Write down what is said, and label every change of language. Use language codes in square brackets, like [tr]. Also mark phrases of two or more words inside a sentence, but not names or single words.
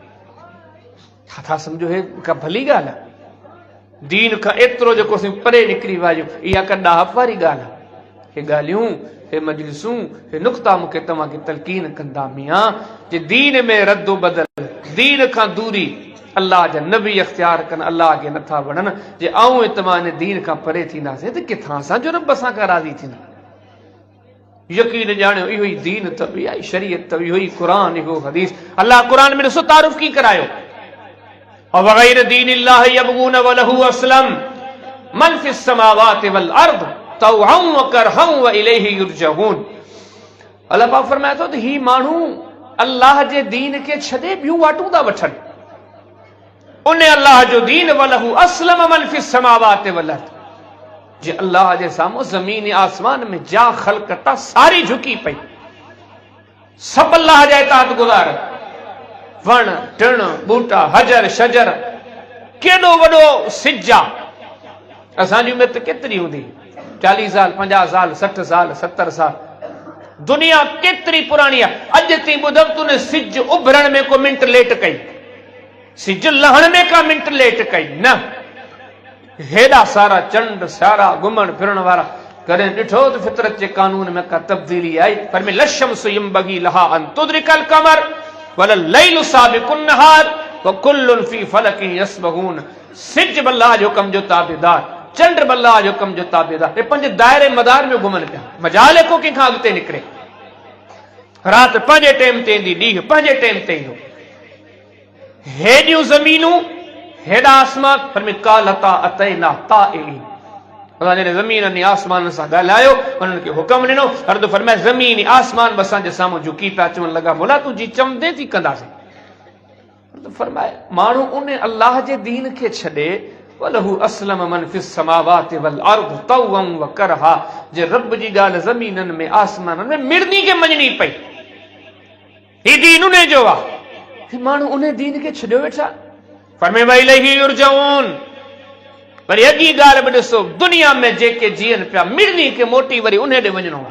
[sd] आहे छा था सम्झो हे का भली ॻाल्हि आहे दीन खां एतिरो जेको असीं परे निकिरी विया इहा का ॾाहप वारी ॻाल्हि आहे हे ॻाल्हियूं हे मजलिसूं हे नुक़्ता मूंखे तव्हांखे तलकीन कंदा मियां जे दीन में रद्दो बदल दीन खां दूरी अल्लाह जा नबी अख़्तियार कनि अल्लाह खे नथा वणनि जे आऊं ऐं तव्हां इन दीन खां परे थींदासीं त किथां असांजो रब असां खां राज़ी थींदा यकीन ॼाणियो इहो ई दीन अथव इहा ई शरीयत अथव इहो ई क़ुरान इहो हदीस अल्लाह क़ुरान में ॾिसो तारुफ़ कीअं करायो [ar] وغير دين الله يبغون وله أسلم من في السماوات والأرض طوعا وكرها وإليه يرجعون [sd] अल्लाह पाक फरमाए थो त ही माण्हू अल्लाह जे दीन खे छॾे ॿियूं वाटूं था वठनि उन अल्लाह जो दीन [ar] وله أسلم من في السماوات والأرض [sd] जे अल्लाह जे साम्हूं ज़मीन आसमान में जा ख़ल्क़त सारी झुकी पई सभु अल्लाह जा इताअत गुज़ार वण टिण बूटा हजर शजर केॾो वॾो सिज आहे असांजी उमिरि त केतिरी हूंदी 40 साल 50 साल 60 साल 70 साल दुनिया केतिरी पुराणी आहे अॼु ताईं ॿुधव तूं सिज उभरण में को मिंट लेट कई सिज लहण में का मिंट लेट कई न हेॾा सारा चंड सारा घुमण फिरण वारा कॾहिं ॾिठो त फितरत जे कानून में का तब्दीली आई? पर में [ar] لا الشمس ينبغي لها أن تدرك القمر ولا الليل سابق النهار وكل في فلك يسبحون. [sd] सिज बि अल्लाह जो हुकम जो ताबेदार, चंड बि अल्लाह जो हुकम जो ताबेदार। हे पंहिंजे दायरे मदार में घुमनि पिया, मजाल को कंहिंखां अॻिते निकिरे। राति पंहिंजे टाइम ते ईंदी, ॾींहुं पंहिंजे टाइम ते ईंदो। हेॾियूं ज़मीनूं हेॾा आसमान, पर में [ar] قالتا أتينا طائعين. [sd] जॾहिं ज़मीन ने आसमान सां ॻाल्हायो, उन्हनि खे हुकम ॾिनो। अर्द फरमाए ज़मीन आसमान बि असांजे साम्हूं झुकी पिया चवण लॻा, मोला तुंहिंजी चमदे थी कंदासीं। फरमाए माण्हू उन अल्लाह जे दीन खे छॾे, [ar] وله أسلم من في السماوات والأرض طوعا وكرها, [sd] जे रब जी ॻाल्हि ज़मीननि में आसमाननि में मिड़नी खे मञणी पई। ही दीन उन जो आहे, माण्हू उन दीन खे छॾियो वेठा। [ar] फरमाए وإليه يرجعون. [sd] वरी अॻी ॻाल्हि बि ॾिसो, दुनिया में जेके जीअनि पिया मिड़नी खे मोटी वरी उन ॾे वञणो आहे।